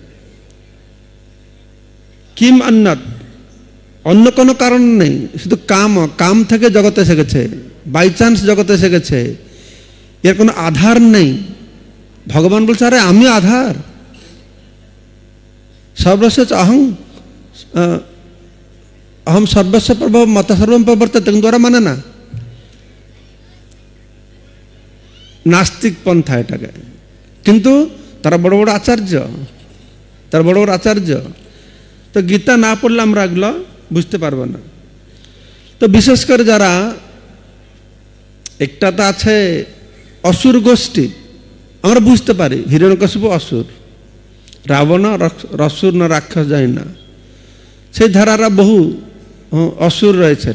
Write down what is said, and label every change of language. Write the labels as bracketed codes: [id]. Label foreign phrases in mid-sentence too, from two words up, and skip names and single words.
[sa] কিম অন্যত, [bn] অন্য কোনো কারণ নেই, শুধু কাম থেকে জগতে এসে গেছে, [en] by chance [bn] জগতে এসে গেছে, এর কোনো আধার নেই। ভগবান বলছে আরে আমি আধার, সর্বশেষ [sa] অহম সর্বস্ব প্রভব মত সর্বম প্রবর্ততে, [bn] কিন্তু ওরা মানে না, নাস্তিক পন্থা এটাকে। কিন্তু তারা বড় বড় আচার্য, তো গীতা না পড়লে আমরা এগুলো বুঝতে পারবো না। তো বিশেষ করে যারা একটা তো আছে অসুর গোষ্ঠী, আমরা বুঝতে পারি হিরণ্যকশিপু অসুর, রাবণ রসুর না রাক্ষস যায় না, সেই ধারারা বহু অসুর রয়েছেন।